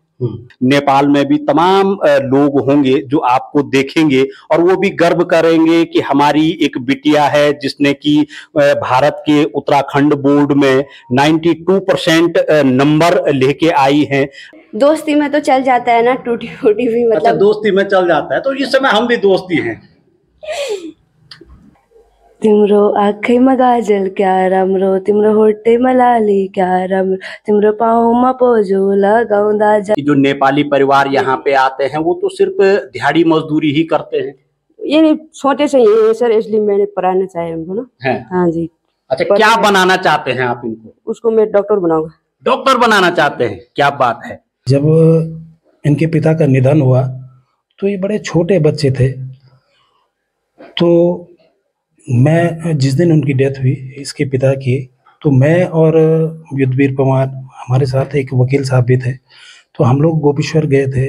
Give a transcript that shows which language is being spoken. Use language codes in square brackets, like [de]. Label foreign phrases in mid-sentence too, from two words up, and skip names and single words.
[hi] नेपाल में भी तमाम लोग होंगे जो आपको देखेंगे और वो भी गर्व करेंगे कि हमारी एक बिटिया है जिसने कि भारत के उत्तराखंड बोर्ड में 92% नंबर लेके आई है। दोस्ती में तो चल जाता है ना, टूटी फूटी भी, मतलब अच्छा, दोस्ती में चल जाता है। तो इस समय हम भी दोस्ती हैं। [ne] तिम्रो आँखैमा गाजल क्या राम्रो, तिम्रो होठैमा लाली क्या राम्रो, तिम्रो पाउमा पोजो लगाउँदा। [hi] जो नेपाली परिवार यहाँ पे आते हैं वो तो सिर्फ दिहाड़ी मजदूरी ही करते हैं। ये छोटे से ही है सर, इसलिए मैंने पढ़ाना चाहे उनको ना। हाँ जी। अच्छा, क्या बनाना चाहते हैं आप इनको? उसको मैं डॉक्टर बनाऊंगा। डॉक्टर बनाना चाहते हैं, क्या बात है। जब इनके पिता का निधन हुआ तो ये बड़े छोटे बच्चे थे, तो मैं जिस दिन उनकी डेथ हुई इसके पिता की, तो मैं और युद्धवीर पवार, हमारे साथ एक वकील साहब भी थे, तो हम लोग गोपेश्वर गए थे।